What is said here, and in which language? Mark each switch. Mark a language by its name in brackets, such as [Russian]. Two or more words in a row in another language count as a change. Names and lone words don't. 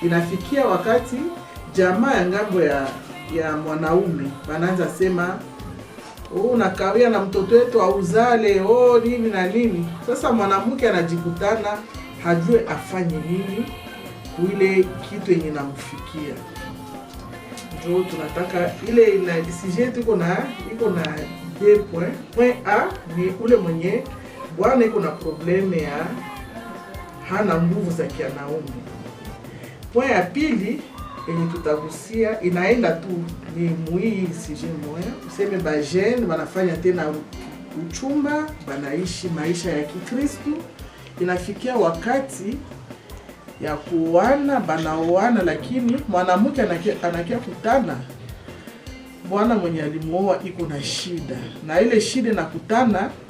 [Swahili] inafikia wakati jamaa ya ngambo ya mwanaume wanaanza sema unakawia na mtoto wetu auzale nini na nini. Sasa mwanamke anajikutana hajue afanye nini ile kitu yenye namfikia. Ndio tunataka ile na sujet iko na 2 points. Point A ni ule mwenye bwana iko na probleme ya hana nguvu za kianaume. Point ya pili yenye tutagusia inaenda tu ni muhii sujet moya, useme ba jeune wanafanya tena uchumba, banaishi maisha ya Kikristo, inafikia wakati ya kuoana, banaoana, lakini mwanamke anakia kutana bwana mwenye alimuoa iko na shida, na ile shida nakutana